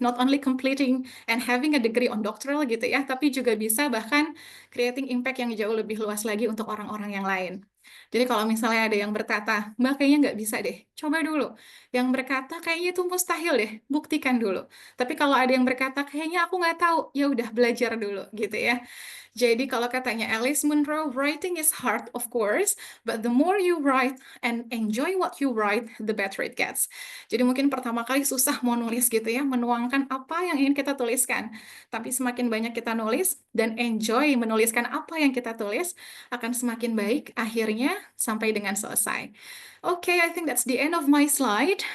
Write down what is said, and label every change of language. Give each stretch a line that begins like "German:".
English: Not only completing and having a degree on doctoral
Indonesian: gitu ya, tapi juga bisa bahkan
English: creating impact
Indonesian: yang jauh lebih luas lagi untuk orang-orang yang lain. Jadi kalau misalnya ada yang berkata, Mbak kayaknya nggak bisa deh, coba dulu. Yang berkata kayaknya itu mustahil deh, buktikan dulu. Tapi kalau ada yang berkata kayaknya aku nggak tahu, ya udah belajar dulu gitu ya. Jadi kalau katanya
English: Alice Munro, writing is hard, of course, but the more you write and enjoy what you write, the better it gets.
Indonesian: Jadi mungkin pertama kali susah mau nulis gitu ya, menuangkan apa yang ingin kita tuliskan. Tapi semakin banyak kita nulis dan enjoy menuliskan apa yang kita tulis, akan semakin baik akhirnya sampai dengan selesai.
English: Okay, I think that's the end of my slide.